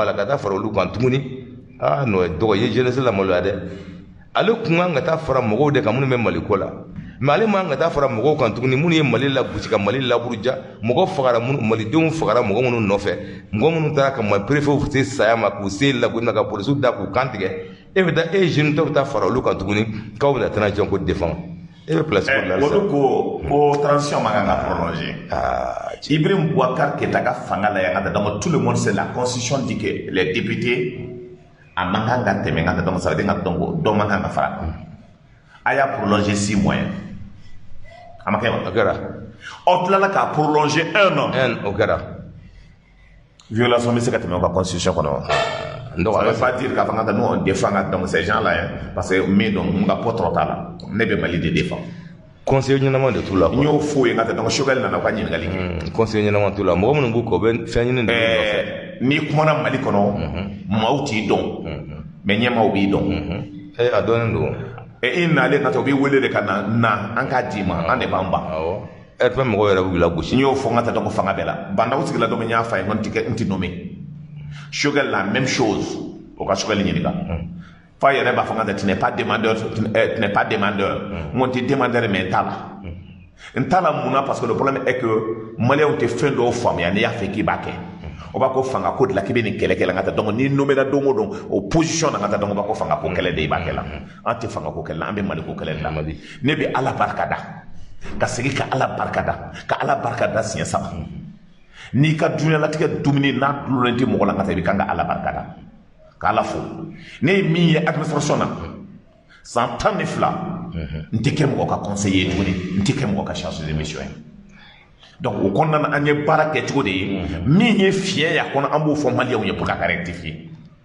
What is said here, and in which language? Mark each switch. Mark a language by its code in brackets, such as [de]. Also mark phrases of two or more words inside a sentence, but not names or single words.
[bm] a la ka taa fara olu kan tuguni n'o dɔgɔ ye jeunesse la maloya dɛ ale kun kan ka taa fara mɔgɔw de kan minnu bɛ Mali ko la mais ale man ka taa fara mɔgɔw kan tuguni minnu ye Mali la gosi ka Mali laburuja mɔgɔ fagara malidenw fagara mɔgɔ minnu nɔfɛ mɔgɔ minnu taara ka préfet se saya ma k'u se lagoni na ka polisiw da k'u kan tigɛ e bɛ taa jeune tɔ bɛ taa fara olu kan tuguni k'aw bɛna transition ko défend e bɛ [fr] place pour la [bm] olu ko transition ma kan ka prolonger Ibrahim Boubacar Keïta ka fanga la yan [fr] donc tout le monde sait la constitution dit que les députés [bm] a man kan ka tɛmɛ ka donc [fr] ça veut dire [bm] ka donc dɔ man kan ka fara a y'a prolonger [fr] 6 mois [bm] a ma kɛ wa o kɛra aw tilala k'a prolonger 1 an o kɛra violation bɛ se ka tɛmɛ o ka constitution kɔnɔ wa [fr] ça veut pas dire [bm] k'a fɔ ka [fr] nous on défend donc ces gens là parce que [bm] min don mun ka pɔtɔrɔ t'a la ne bɛ Mali de défend conseil ɲɛnama de t'u la n y'o f'o ye n ka tɛ donc Choguel nana u ka ɲininkali kɛ conseil ɲɛnama t'u la mɔgɔ minnu b'u kɔ u bɛ fɛn ɲini de nɔfɛ n'i kumana Mali kɔnɔ maaw t'i dɔn mais ɲɛmaaw b'i dɔn a dɔnnen don i nalen ka taa u b'i wele de ka na an k'a d'i ma an de b'an ban fɛn mɔgɔw yɛrɛ b'u lagosi n y'o fɔ n ka taa donc fanga bɛɛ la bandaw sigila don min n y'a fɔ a ye n tɛ nommé Choguel [fr] la même chose [bm] o ka Choguel ɲininka fa yɛrɛ b'a fɔ n ka [fr] tu n'es pas demandeur [bm] n ko n tɛ demandeur mais n t'a la mun na [fr] parce que le problème est que [bm] maliyɛnw tɛ fɛn dɔw faamuya n'i y'a fɛ k'i b'a kɛ o b'a ko fanga ko de la k'i bɛ nin kɛlɛ kɛ la n ka taa donc n'i nommé la don o don o position na n ka taa donc o b'a ko fanga ko kɛlɛ de i b'a kɛ la an tɛ fanga ko kɛlɛ la an bɛ Mali ko kɛlɛ de la ne bɛ Ala barika da ka segin ka Ala barika da siɲɛ 3 n'i ka diɲɛlatigɛ dumuni n'a dulonnen tɛ mɔgɔ la n ka taa i bɛ kan ka Ala barika da ka Ala fo ne ye min ye administration na san 12 n tɛ kɛ mɔgɔ ka conseiller tuguni n tɛ kɛ mɔgɔ ka [fr] chargé de mission [bm] ye donc o kɔnɔna na an ye baara kɛ cogo de ye min ye fiɲɛ y'a kɔnɔ an b'o fɔ maliyɛnw ye pour ka rectifier